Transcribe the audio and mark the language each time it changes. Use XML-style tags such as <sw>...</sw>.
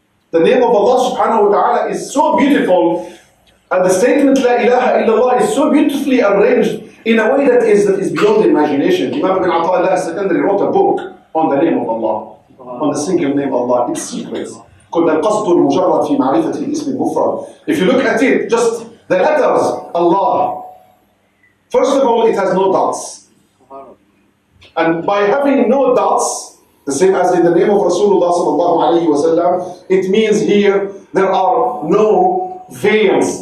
<en>The name of Allah subhanahu wa ta'ala is so beautiful, and the statement La ilaha illallah is so beautifully arranged in a way that is beyond imagination. Imam ibn Ata'illah al-Secondary wrote a book on the name of Allah, on the single name Allah, its secrets. Called</en> <ar>القصد المجرد في معرفة الاسم المفرد.</ar> <en>If you look at it, just the letters Allah. First of all, it has no dots. And by having no dots, the same as in the name of Rasulullah sallallahu alayhi wa sallam, it means here there are no veils.</en>